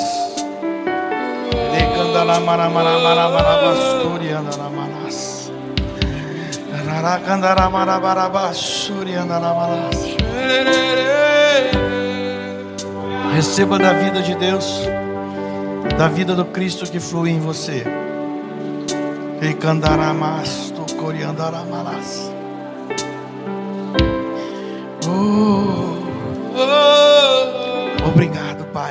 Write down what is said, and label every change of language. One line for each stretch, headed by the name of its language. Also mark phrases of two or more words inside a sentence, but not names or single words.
Portuguese: Leganda na maramarabas, corianda na manas. Rarakanda na marabarabas, surianda na manas. Receba da vida de Deus, da vida do Cristo que flui em você. Recandaramas, tu coriandaramas. Obrigado, Pai.